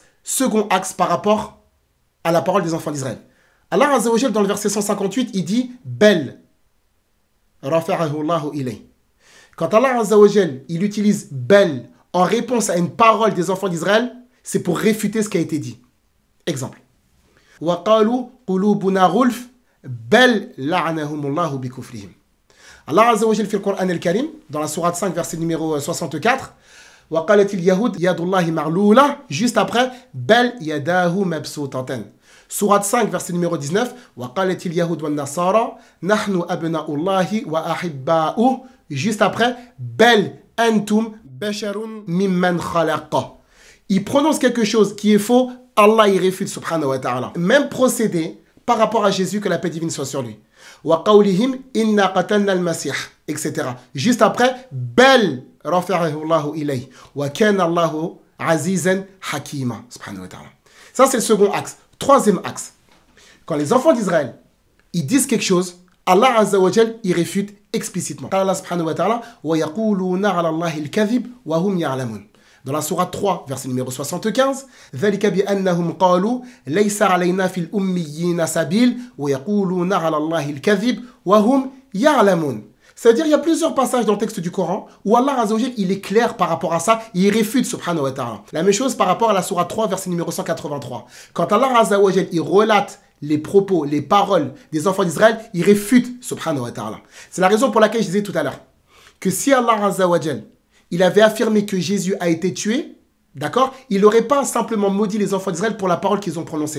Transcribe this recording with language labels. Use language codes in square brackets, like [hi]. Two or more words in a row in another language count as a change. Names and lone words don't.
[fr] Second axe par rapport à la parole des enfants d'Israël. [ar] الله عز وجل, [fr] dans le verset 158, il dit « [ar] بل رفعه الله إلي ». [fr] Quand [ar] الله عز وجل, [fr] il utilise « Bel » en réponse à une parole des enfants d'Israël, c'est pour réfuter ce qui a été dit. Exemple. « [ar] وقالوا قلوبنا غلف بل لعنهم الله بكفرهم ». الله عز وجل [fr] fait le [ar] القرآن الكريم, [fr] dans la sourate 5, verset numéro 64, « [ar] وقالت اليهود يد الله مغلولة [fr] » juste après « [ar] بل يداه مبسوطتان ». [fr] Sourate 5, verset numéro 19. [ar] وقالت اليهود والنصارى نحن أبناء الله وأحباؤه. [fr] Juste après, [ar] بل أنتم بشر ممن خلق. [fr] Il prononce quelque chose qui est faux, Allah y réfute [ar] سبحانه وتعالى. [fr] Même procédé par rapport à Jésus, que la paix divine soit sur lui. [ar] وقولهم إنا قتلنا المسيح, etc. [fr] Juste après, [ar] بل رفعه الله إليه وكان الله عزيزا حكيما سبحانه وتعالى. [fr] Ça, c'est le second axe. Troisième axe, quand les enfants d'Israël, ils disent quelque chose, [ar] الله عز وجل, [fr] il réfute explicitement. [ar] الله سبحانه وتعالى ويقولون على الله الكذب وهم يعلمون. [fr] Dans la sourate 3, verset numéro 75, [ar] ذلك بأنهم قالوا ليس علينا في الأميين سبيل ويقولون على الله الكذب وهم يعلمون. [fr] C'est-à-dire, il y a plusieurs passages dans le texte du Coran où [ar] الله عز وجل, [fr] il est clair par rapport à ça, il réfute [ar] سبحانه وتعالى. [fr] La même chose par rapport à la sourate 3, verset numéro 183. Quand [ar] الله عز وجل, [fr] il relate les propos, les paroles des enfants d'Israël, il réfute [ar] سبحانه وتعالى. [fr] C'est la raison pour laquelle je disais tout à l'heure que si [ar] الله عز وجل, [fr] il avait affirmé que Jésus a été tué, d'accord, il n'aurait pas simplement maudit les enfants d'Israël pour la parole qu'ils ont prononcée.